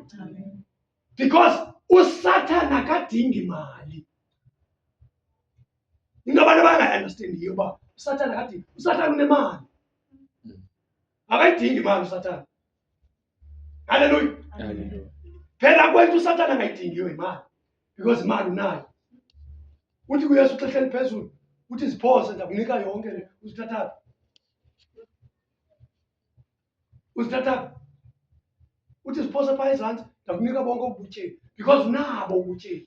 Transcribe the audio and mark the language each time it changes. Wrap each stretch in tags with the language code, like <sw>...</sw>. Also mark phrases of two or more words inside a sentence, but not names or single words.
<xh>Because uSathane akadingi imali. Into abantu abangayi-understandiyo uba uSathane akadingi. uSathane unemali. Akayidingi imali uSathane. Hallelujah. Phela kwethu uSathane angayidingiyo imali because imali unayo. Uthi kuyesu uxesha eliphezulu uthi ziphose ndakunika yonke le uzithatha. Uzithatha. Uthi ziphose phaa ezantsi ndakunika bonke ubutyebi because unabo ubutyebi.</xh>